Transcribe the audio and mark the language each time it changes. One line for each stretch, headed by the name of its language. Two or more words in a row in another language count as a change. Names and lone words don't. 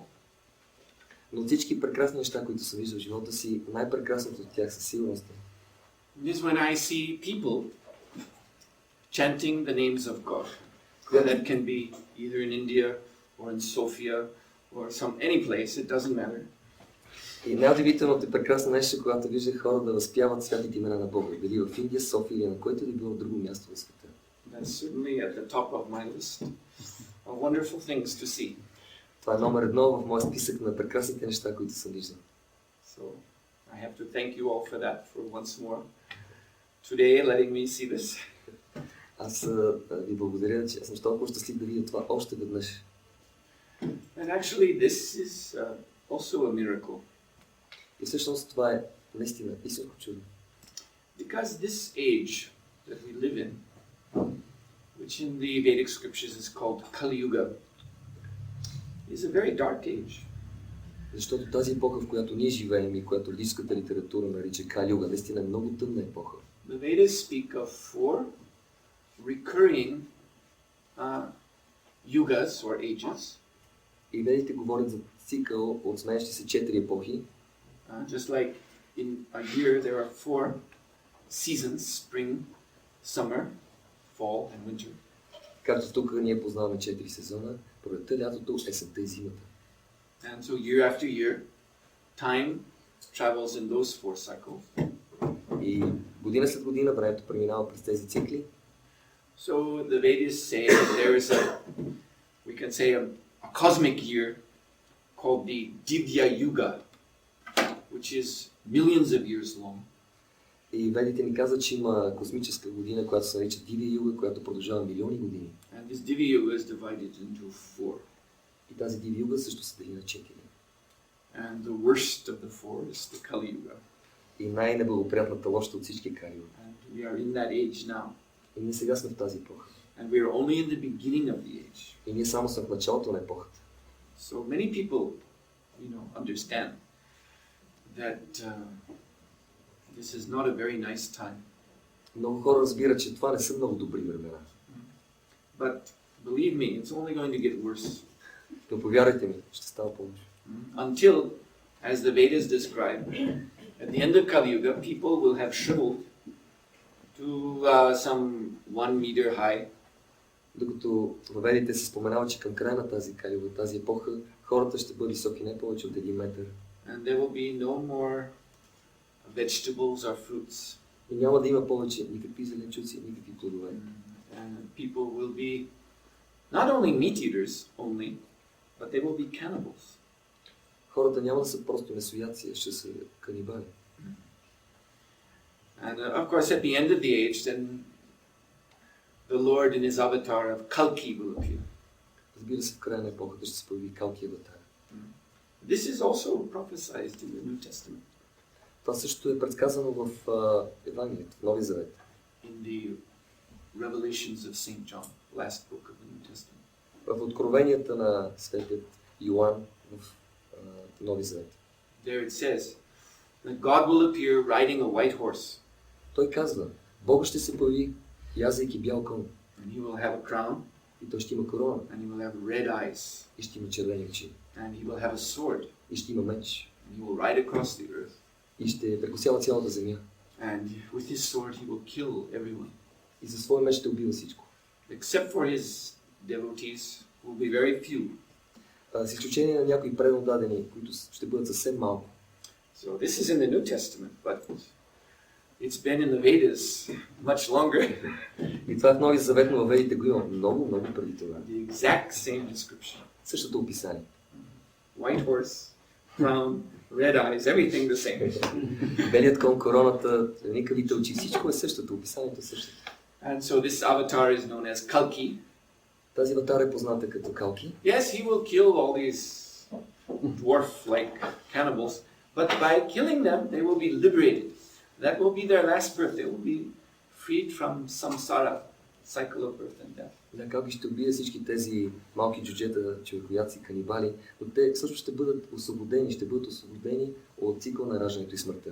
Bulgarian: Но всички прекрасни неща, които съм виждал в живота си, най-прекрасното от тях със сигурност
English: is when I see people chanting the names of God. That can be either in India or in Sofia or any place, it doesn't matter.
Bulgarian: И най-удивителното и прекрасно нещо, когато виждах хора да възпяват святите имена на Бога, дали в Индия, София или на който да било друго място в света.
English: That's certainly at the top of my list of wonderful things to see.
Bulgarian: Това е номер 1 в моя списък на прекрасните неща, които съм виждал.
English: So I have to thank you all for that, for once more today letting me see this.
Bulgarian: Аз ви благодаря, че съм толкова щастлив да видя това още веднъж.
English: And actually this is also a miracle.
Bulgarian: И всъщност това е наистина истинско чудо.
English: Because this age that we live in, which in the Vedic scriptures is called Kali Yuga, is a very dark age.
Bulgarian: Защото тази епоха, в която ние живеем и която лирическата литература нарича Кали Юга, наистина е много тъмна епоха.
English: The Vedas speak of 4 recurring yugas or ages.
Bulgarian: И ведите говорят за цикъл от сменящи се 4 епохи.
English: Just like in a year there are 4 seasons: spring, summer, fall and winter.
Bulgarian: Както тук ние познаваме 4 сезона: пролетта, лятото, есента и зимата.
English: And so year after year, time travels in those 4 cycles.
Bulgarian: И година след година времето преминава през тези цикли.
English: So the Vedas say that there is we can say a cosmic year called the Divya Yuga, which is millions of years long.
Bulgarian: И ведите ни казват, че има космическа година, която се нарича Дивия Юга, която продължава милиони години.
English: And this Divya Yuga is divided into 4.
Bulgarian: И тази Дивия Юга също се дели на 4.
English: And the worst of the 4 is the Kali Yuga.
Bulgarian: И най-неблагоприятната лошата от всички Кали Юга.
English: And we are in that age now.
Bulgarian: И ние сега сме в тази епоха.
English: And we are only in the beginning of the age.
Bulgarian: И ние само сме в началото на епохата.
English: So many people, understand that this is not a very nice time.
Bulgarian: Много хора разбират, че това не са много добри времена.
English: But believe me, it's only going to get worse.
Bulgarian: Но повярвайте ми, ще става по-лошо.
English: Until, as the Vedas describe, at the end of Kali Yuga, people will have shriveled to some 1 meter high.
Bulgarian: Докато в Ведите се споменава, че към края на тази Кали Юга, тази епоха, хората ще бъдат високи не повече от 1 метър.
English: And there will be no more vegetables or fruits.
Bulgarian: И няма да има повече никакви зеленчуци, никакви плодове.
English: And people will be not only meat eaters only, but they will be cannibals.
Bulgarian: Хората няма да са просто месояци, ще са канибали.
English: And of course, at the end of the age, then the Lord in his avatar of Kalki will appear.
Bulgarian: Разбира се, в края на епохата ще се появи Калки аватар.
English: This is also prophesied in the New Testament.
Bulgarian: Това също е предсказано в Евангелието, в Нови Завет.
English: In the Revelations of St. John, last book of the New Testament.
Bulgarian: В откровенията на светият Йоан в Нови Завет.
English: There it says that God will appear riding a white horse.
Bulgarian: Той казва, Бог ще се появи, язейки бял кон.
English: And he will have a crown.
Bulgarian: И той ще има корона.
English: And he will have red eyes.
Bulgarian: И ще има червени очи.
English: And he will have a sword.
Bulgarian: И ще има меч.
English: And he will ride across the earth.
Bulgarian: И ще прекосява цялата земя.
English: And with his sword he will kill everyone.
Bulgarian: И за своя меч ще убива всичко.
English: Except for his devotees, who will be very few.
Bulgarian: С изключение на някои преднодадени, които ще бъдат съвсем малко.
English: So this is in the New Testament, but It's been in the Vedas much longer.
Bulgarian: И това в Новия Завет, но във Ведите го има много, много преди това.
English: The exact same description.
Bulgarian: Същото описание.
English: White horse, crown, red eyes, everything the same.
Bulgarian: Белият кон, короната, никавите очи, всичко е същото, описанието е същото.
English: And so this avatar is known as Kalki.
Bulgarian: Тази аватар е позната като Калки.
English: Yes, he will kill all these dwarf-like cannibals, but by killing them, they will be liberated. That will be their last birth. They will be freed from samsara, cycle of birth and death.
Bulgarian: Да, Калки ще убие всички тези малки джуджета, човекояци, канибали, но те също ще бъдат освободени от цикъл на раждането и смъртта.